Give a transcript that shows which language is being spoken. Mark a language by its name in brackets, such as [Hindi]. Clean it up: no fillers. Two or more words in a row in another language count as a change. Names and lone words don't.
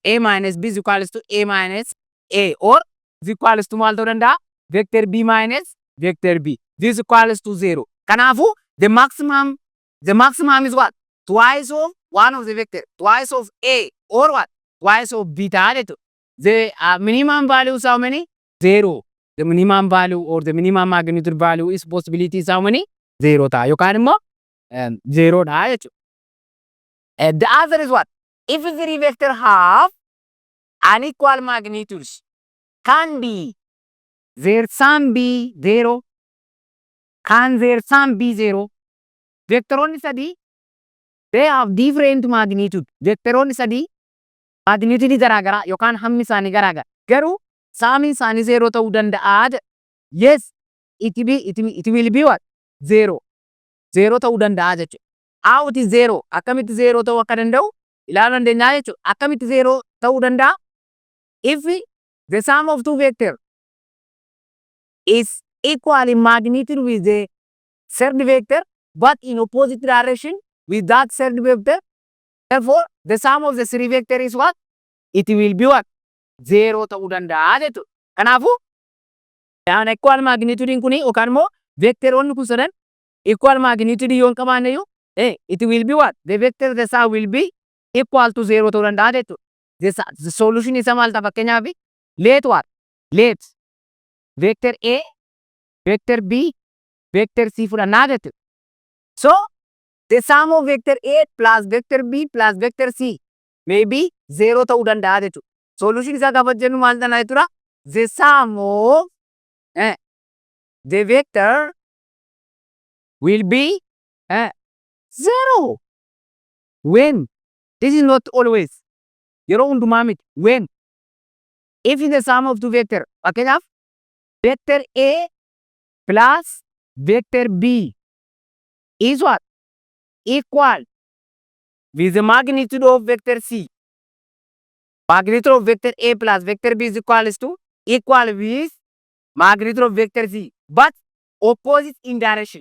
[English] A minus B is equals to A minus A or is equals to [Oromo] maal ta'uu danda'a? [English] Vector B minus vector B. This is equals to 0. Kanaafuu the maximum is what? Twice of one of the vector. Twice of A or what? Twice of B [Oromo] ta'a jechuudha. [English] The minimum value is how many? 0. The minimum value or the minimum magnitude value is possibility is how many? [Oromo] 0 ta'a. Yookaan immoo 0 ta'a jechuudha. [English] The answer is what? If three vector have unequal magnitudes, can be their sum be 0? Can their sum be 0? [Oromo] Vectoroonni sadii [English] they have different magnitude. [Oromo] Vectoroonni sadii magnitude garaagaraa yookaan hammi isaanii garaagara. Garuu saamiin isaanii 0 ta'uu danda'a. [English] Yes, it will be what? 0. [Oromo] 0 ta'uu danda'a jechuudha. [English] How it is 0? [Oromo] Akkamitti 0 ta'uu akka danda'u ilaaluu dandeenya jechuudha. Akkamitti 0 ta'uu danda'a? [English] If the sum of two vector is equal in magnitude with the third vector but in opposite direction with that third vector, therefore the sum of the three vector is what? It will be what? 0 [Oromo] ta'uu danda'a jechuudha. Kanaafuu [English] equal magnitude [Oromo] kuni yookaan immoo vectoroonni kun sadan [English] equal magnitude [Oromo] yoo hin qabaanne iyyuu [English] it will be what? The vector the sum will be equal to 0 [Oromo] ta'uu danda'a jechuudha. [English] The solution [Oromo] isa maal ta'a fakkeenyaaf? [English] Let what? Let vector A, vector B, vector C [Oromo] fudhannaa jechuudha. [English] So the sum of vector A plus vector B plus vector C may be 0 [Oromo] ta'uu danda'a jechuudha. Solution isaa gaafa jennu maal ta'a jechuudha? [English] The sum of the vector will be 0. When? This is not always. [Oromo] Yeroo hundumaa miti. [English] When? If the sum of two vector, fakkeenyaaf vector A plus vector B is what? Equal with the magnitude of vector C. Magnitude of vector A plus vector B is equal to equal with magnitude of vector z, but opposite in direction.